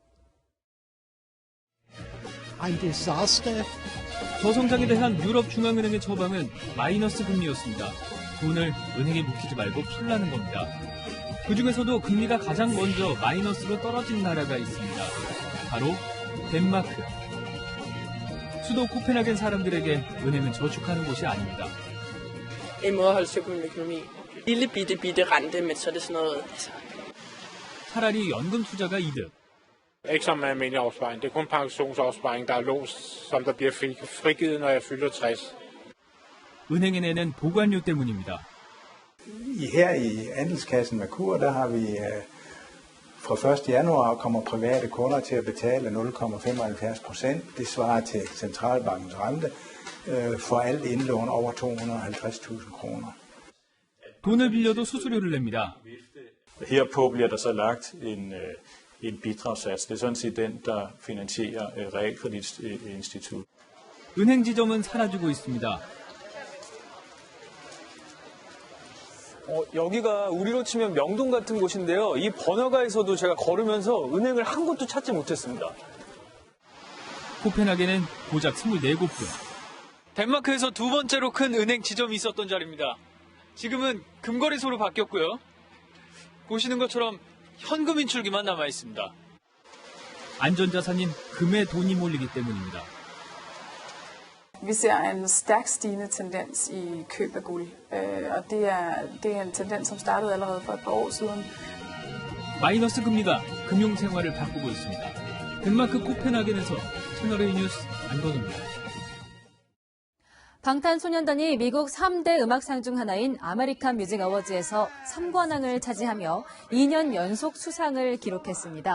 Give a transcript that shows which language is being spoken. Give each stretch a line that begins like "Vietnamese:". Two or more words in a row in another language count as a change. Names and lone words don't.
Korean: 저성장에 대한 유럽 중앙은행의 처방은 마이너스 금리였습니다. 돈을 은행에 묵히지 말고 풀라는 겁니다. 그중에서도 금리가 가장 먼저 마이너스로 떨어진 나라가 있습니다. 바로 덴마크. 수도 코펜하겐 사람들에게 은행은 저축하는 곳이 아닙니다.
Danish: En måde at holde styr på min økonomi. Lille bitte rente, men så er det sådan noget.
Korean: 차라리 연금 투자가 이득.
Danish: Ikke som almindelig opsparing. Det er kun pensionsopsparing, der er låst, som der bliver frigivet, når jeg fylder 60.
Korean: 은행에 내는 보관료 때문입니다.
Danish: Her i Andelskassen Merkur, der har vi fra 1. januar kommer private kunder til at betale 0,75%. Det svarer til centralbankens rente for alt indlån over 250.000 kroner.
Korean: 돈을 빌려도 수수료를 냅니다.
Danish: Herpå bliver der så lagt en bidragssats. Det er sådan set den, der finansierer realkreditinstitut.
Korean: 은행 지점은 사라지고 있습니다. 여기가 우리로 치면 명동 같은 곳인데요. 이 번화가에서도 제가 걸으면서 은행을 한 곳도 찾지 못했습니다. 코펜하겐은 고작 24곳뿐. 덴마크에서 두 번째로 큰 은행 지점이 있었던 자리입니다. 지금은 금거래소로 바뀌었고요. 보시는 것처럼 현금 인출기만 남아 있습니다. 안전자산인 금에 돈이 몰리기 때문입니다.
Danish: Vi ser en stærkt stigende tendens i køb af guld, og det er en tendens, som startede allerede for et par år siden.
Korean: 마이너스 금리가 금융 생활을 바꾸고 있습니다. 덴마크 코펜하겐에서 채널A 뉴스 안건우입니다. 방탄소년단이 미국 3대 음악상 중 하나인 아메리칸 뮤직 어워즈에서 3관왕을 차지하며 2년 연속 수상을 기록했습니다.